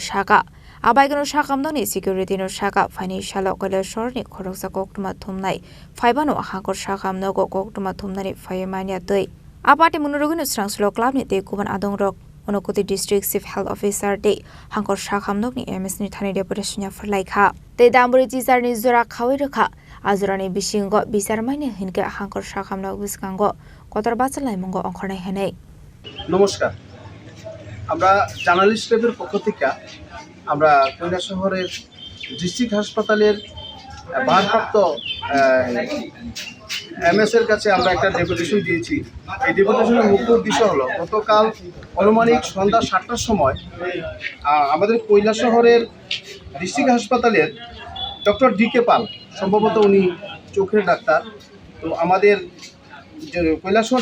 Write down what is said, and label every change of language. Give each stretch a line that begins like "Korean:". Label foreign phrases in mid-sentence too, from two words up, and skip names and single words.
Kok Borok: saka Abohaikhe no sakamnoni security no saka financial Kailashahar ni khoroksa Koktwma Thumnai faibano Hangkhor Sakham Nogo Koktwma Thumnani faimania tei Patimung Rwgwi no Srangsalo club ni te kuban Adongrok Unakoti
English: District Chief Health Officer
Kok Borok: tei Hangkhor Sakham nokni MSni Thani Deputation Yapharlaikha tei Dambrwichichar ni jora khawai rokha ajorani Bisingo বিচারমাইনে Hunkhe Hangkhor Sakham nok biskango Kotor bachalaimungo ongkhornai henei
Bangla: নমস্কার আমরা
English: journalist club
Bangla: পক্ষ থেকে আমরা কৈলাসহরের ডিস্ট্রিক্ট হাসপাতালের ভারপ্রাপ্ত এমএস এর কাছে আমরা একটা ডেপুটেশন দিয়েছি এই ডেপুটেশনের মুখ্য উদ্দেশ্য হলো গতকাল অনুমানিক সন্ধ্যা 7টার সময় আমাদের কৈলাসহরের ডিস্ট্রিক্ট হাসপাতালের ডক্টর ডিকে পাল সম্ভবত উনি চোখের ডাক্তার তো আমাদের কৈলাসহর